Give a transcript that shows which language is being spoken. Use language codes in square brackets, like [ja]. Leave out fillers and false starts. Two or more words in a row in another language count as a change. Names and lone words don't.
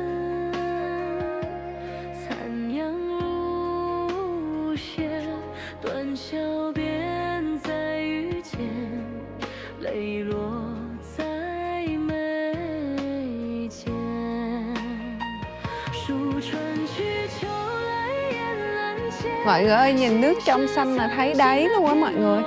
[zh] 残阳如血，断桥边再遇见，泪落在眉间。数春去秋来雁南迁。 [vi] Mọi người ơi, nhìn nước trong xanh là thấy đáy luôn á mọi người.